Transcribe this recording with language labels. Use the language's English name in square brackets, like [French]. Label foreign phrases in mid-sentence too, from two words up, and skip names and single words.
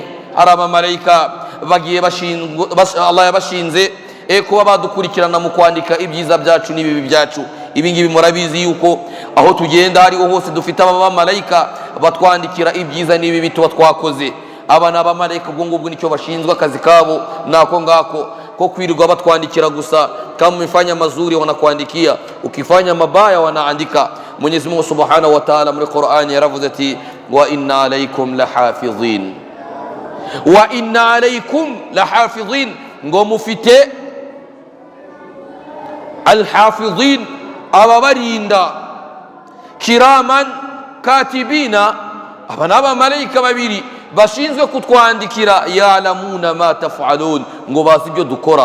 [Kinyarwanda] Hari abamarayika bagiye Allah yabashinze kuba badukurikirana mu kwandika ibyiza byacu n'ibibi byacu. Ibi ngibi murabizi yuko aho tugenda hariho hose dufite abamarayika batwandikira ibyiza n'ibibi tuba twakoze. Aba ni abamarayika, ubwo ngubwo nicyo bashinzwe, akazi kabo nako ngako ko kwirirwa batwandikira gusa. [Swahili] Kama umefanya mazuri wanakuandikia, ukifanya mabaya wanaandika. [Kinyarwanda] Mwenyezi Mungu [Arabic] سبحانه وتعالى [Kinyarwanda] muri Qur'ani yaravuze ati [Arabic] وإن عليكم لحافظين, وإن عليكم لحافظين, [Kinyarwanda] ngo mufite alhafidhin, ababarinda, [Arabic] كراما كاتبين, [Kinyarwanda] aba ni abamarayika babiri bashinzwe kutwandikira, [Arabic] يعلمون ما تفعلون, [Kinyarwanda] ngo bazi ibyo dukora.